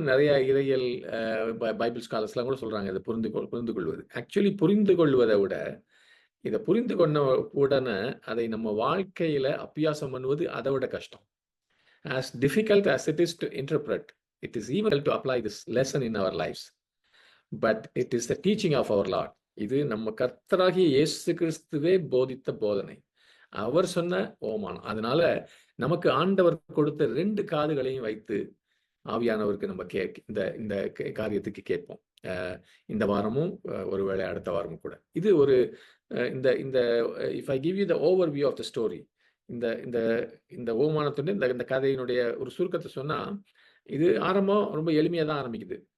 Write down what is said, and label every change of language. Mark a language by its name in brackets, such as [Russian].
[Tamil] நிறைய இறையியல் பைபிள் ஸ்காலர்ஸ்லாம் கூட சொல்கிறாங்க இதை புரிந்து கொள்வது. ஆக்சுவலி புரிந்து கொள்வதை விட இதை புரிந்து கொண்ட உடனே அதை நம்ம வாழ்க்கையில் அபியாசம் பண்ணுவது அதை விட கஷ்டம். [English] As difficult as it is to interpret, it is even to apply this lesson in our lives. But it is the teaching of our Lord. [Tamil] இது நம்ம கர்த்தராகிய இயேசு கிறிஸ்துவே போதித்த போதனை, அவர் சொன்ன ஓமானம். அதனால நமக்கு ஆண்டவர் கொடுத்த 2 காதுகளையும் வைத்து ஆவியானவருக்கு நம்ம இந்த காரியத்துக்கு கேட்போம். இந்த வாரமும் ஒருவேளை அடுத்த வாரமும் கூட. இது ஒரு இந்த [English] if I give you the overview of the story, [Tamil] இந்த ஓமானத்துடைய இந்த கதையினுடைய ஒரு சுருக்கத்தை சொன்னா, இது ஆரம்பம் ரொம்ப எளிமையாக தான் ஆரம்பிக்குது.